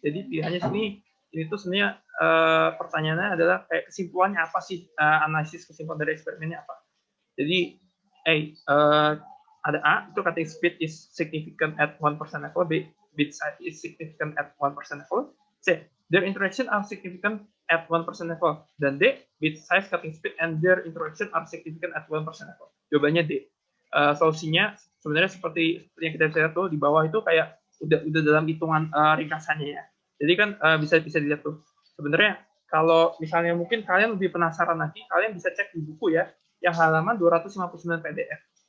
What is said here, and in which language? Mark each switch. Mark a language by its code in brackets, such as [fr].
[id] Jadi pilihannya ini tuh sebenarnya pertanyaannya adalah kayak kesimpulannya apa sih, analisis kesimpulan dari eksperimennya apa. Jadi ada A, itu [en] cutting speed is significant at 1% level, B, bit size is significant at 1% level, C, their interaction are significant at 1% level, [id] dan [en] D, bit size, cutting speed, and their interaction are significant at 1% level. [id] Jawabannya D. Solusinya sebenarnya seperti yang kita bisa lihat tuh di bawah itu kayak udah dalam hitungan ringkasannya ya. Jadi kan bisa dilihat tuh. Sebenarnya kalau misalnya mungkin kalian lebih penasaran lagi, kalian bisa cek di buku ya, yang halaman 259 PDF.